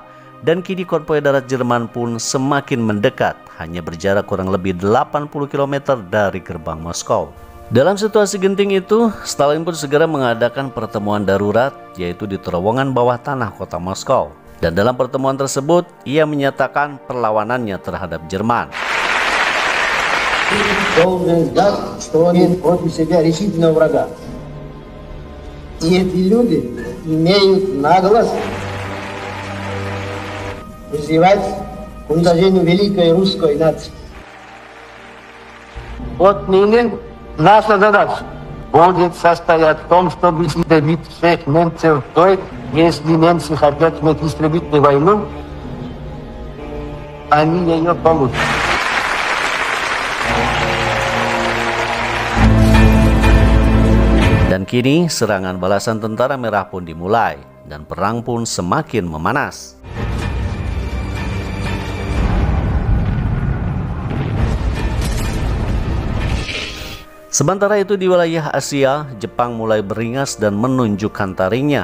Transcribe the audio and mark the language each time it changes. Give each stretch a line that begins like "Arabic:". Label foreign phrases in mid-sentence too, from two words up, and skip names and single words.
Indonesian: Dan kini konvoi darat Jerman pun semakin mendekat, hanya berjarak kurang lebih 80 km dari gerbang Moskow. Dalam situasi genting itu, Stalin pun segera mengadakan pertemuan darurat, yaitu di terowongan bawah tanah kota Moskow. Dan dalam pertemuan tersebut, ia menyatakan perlawanannya terhadap Jerman.
Russian: Должен знать, что он имеет против себя решительного врага. И эти люди имеют наглость призывать к уничтожению великой русской нации. Отныне наша задача будет состоять в том, чтобы добить всех немцев той, если немцы хотят истребительную войну, они ее получат.
Indonesian: Dan kini serangan balasan tentara merah pun dimulai dan perang pun semakin memanas. Sementara itu di wilayah Asia, Jepang mulai beringas dan menunjukkan taringnya.